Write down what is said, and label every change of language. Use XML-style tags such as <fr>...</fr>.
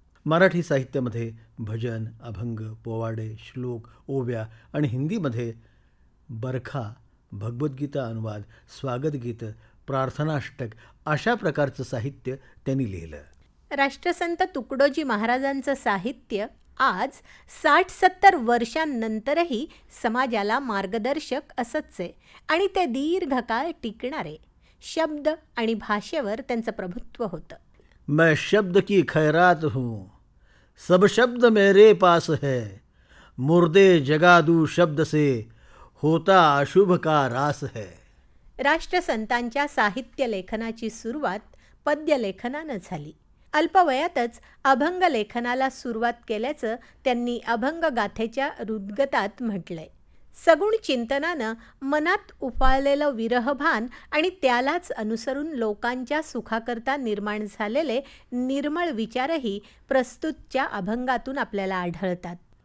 <mr>मराठी साहित्यामध्ये भजन, अभंग, पोवाडे, श्लोक, ओव्या आणि हिंदीमध्ये बरखा, भगवद्गीता अनुवाद, स्वागतगीत, प्रार्थनाष्टक अशा प्रकारचं साहित्य त्यांनी लिहिलं. राष्ट्रसंत तुकडोजी महाराजांचं साहित्य आज 60-70 वर्षांनंतरही समाजाला मार्गदर्शक असंच आहे आणि ते दीर्घकाळ टिकणारे. शब्द आणि भाषेवर त्यांचं प्रभुत्व होतं.</mr> <hi>मैं शब्द की खैरात हूँ, सब शब्द मेरे पास है, मुर्दे जगा दूँ शब्द से, होता अशुभ का रास है.</hi> <mr>राष्ट्रसंतांच्या साहित्य लेखनाची सुरुवात पद्यलेखनानं झाली. अल्पवयातच अभंग लेखनाला सुरुवात केल्याचं त्यांनी अभंग गाथेच्या रुद्गतात म्हटलंय. सगुण चिंतनानं मनात उफाळलेलं विरहभान आणि त्यालाच अनुसरून लोकांच्या सुखाकरता निर्माण झालेले निर्मळ विचारही प्रस्तुतच्या अभंगातून आपल्याला आढळतात.</mr>